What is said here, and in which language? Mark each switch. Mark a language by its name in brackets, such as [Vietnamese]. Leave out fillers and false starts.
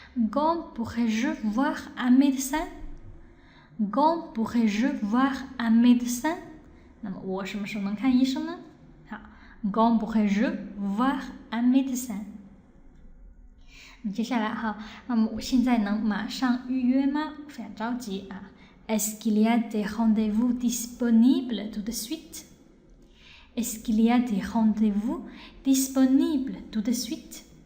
[French] Quand pourrais-je voir un médecin? Quand pourrais-je voir un médecin? [Chinese] 那么我什么时候能看医生呢？ [French] Quand pourrais-je voir un médecin? [Chinese] 接下来那么我现在能马上预約嗎？非常着急 [French] Est-ce qu'il y a des rendez-vous disponibles tout de suite? Est-ce qu'il y a des rendez-vous disponibles tout de suite?